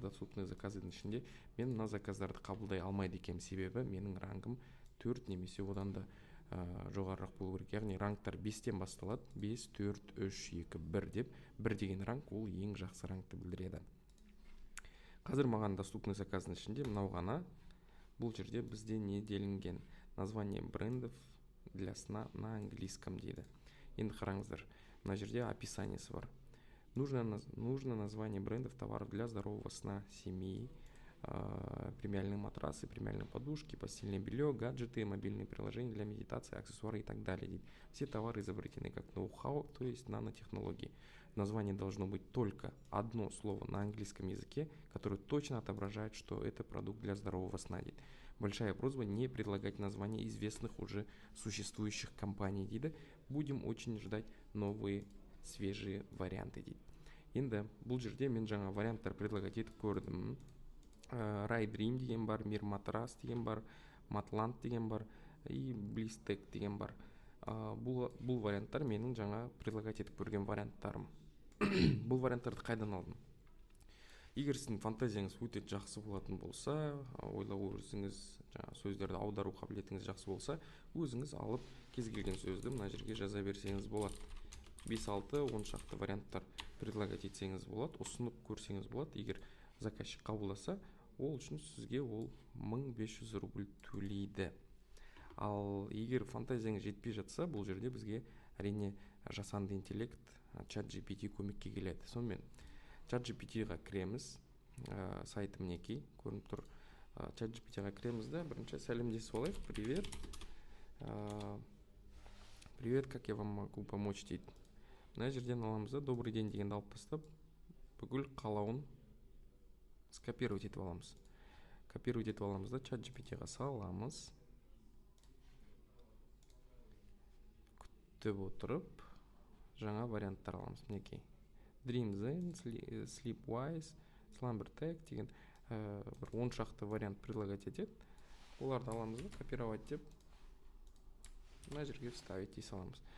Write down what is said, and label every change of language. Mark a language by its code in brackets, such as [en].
[kk] Доступные заказының ішінде мен мына заказдарды қабылдай алмайды екенмін, себебі менің рангым 4 немесе одан да жоғарырақ болу керек. Яғни рангтар 5-тен басталады. 5, 4, 3, 2, 1 деп. 1 деген ранг ол ең жақсы рангты білдіреді. Қазір маған доступный заказдың ішінде мынау ғана. Бұл жерде бізде не делінген? [ru] Название брендов для сна на английском [kk] дейді. Енді қараңыздар. Мына жерде описаниесі бар. [ru] Нужно название брендов товаров для здорового сна семьи, премиальные матрасы, премиальные подушки, постельное белье, гаджеты, мобильные приложения для медитации, аксессуары и так далее. Все товары изобретены как ноу-хау, то есть нанотехнологии. В названии должно быть только одно слово на английском языке, которое точно отображает, что это продукт для здорового сна. Большая просьба не предлагать названия известных уже существующих компаний. Будем очень ждать новые свежие варианты. [kk] Енді бұл жерде мен жаңа варианттар предлагать етіп көрдім. Райдрим деген бар, Мир матрас деген бар, Матланд деген бар и Блистек деген бар. Бұл варианттар менің жаңа предлагать етіп көрген варианттарым. Бұл варианттарды қайдан алдым? Егер сіздің фантазияңыз өте жақсы болатын болса, ойлау өрісіңіз, сөздерді аудару қабілетіңіз жақсы болса, өзіңіз алып кез келген сөзді мына жерге жаза берсеңіз болады. 5-6 10 шақты варианттар предлагать етсеңіз болады, ұсынып көрсеңіз болады. Егер заказчик қабылдаса, ол үшін сізге ол 1500 рубль төлейді. Ал егер фантазияңыз жетпей жатса, бұл жерде бізге әрине жасанды интеллект ChatGPT көмекке келеді. Сонымен ChatGPT-ға кіреміз. Сайты мінекей көрініп тұр. ChatGPT-ға кіреміз де бірінші сәлемдесіп алайық. [ru] Привет. Привет, как я вам могу помочь [kk] дейді. Мына жерден аламыз да, добрый день дегенді алып тастап, бүкіл қалауын скопировать етіп аламыз. Копировать етіп аламыз да, ChatGPT-ға саламыз. Күтіп отырып, жаңа варианттар аламыз. Мінекей. Dream Zen, Sleepwise, Slumbertech деген бір 10 шақты вариант предлагать етеді. Оларды аламыз да, копировать деп, мына жерге вставить дей саламыз.